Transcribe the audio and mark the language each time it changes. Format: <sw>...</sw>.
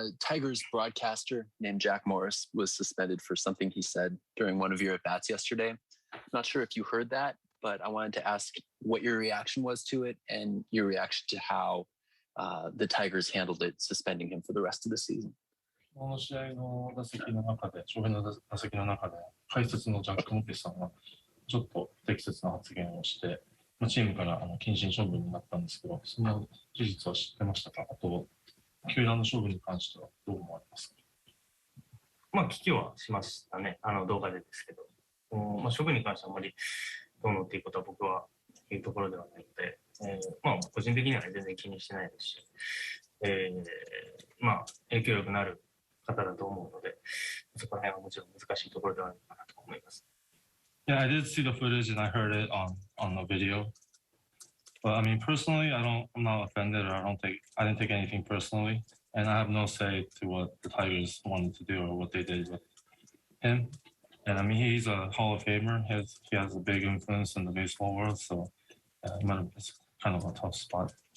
<en>Tigers broadcaster named Jack Morris was suspended for something he said during one of your at-bats yesterday. I'm not sure if you heard that, but I wanted to ask what your reaction was to it and your reaction to how the Tigers handled it, suspending him for the rest of the season.</en> <ja>この試合の打席の中で、翔平の打席の中で、解説のジャック・モピさんがちょっと不適切な発言をして、チームから謹慎処分になったんですけど、その事実は知ってましたか？あと、球団の処分に関してはどう思われますか？まあ、危機はしましたね、動画でですけど、まあ、処分に関してはあまりどうのっていうことは僕は言うところではないので、まあ、個人的には全然気にしてないですし、まあ、影響力のある方だと思うので、そこら辺はもちろん難しいところではあるかなと思います。</ja> <en>Yeah, I did see the footage and I heard it on the video. But I mean, personally, I'm not offended, or I didn't take anything personally, and I have no say to what the Tigers wanted to do or what they did with him. And I mean, he's a Hall of Famer. He has a big influence in the baseball world, so it's kind of a tough spot.</en>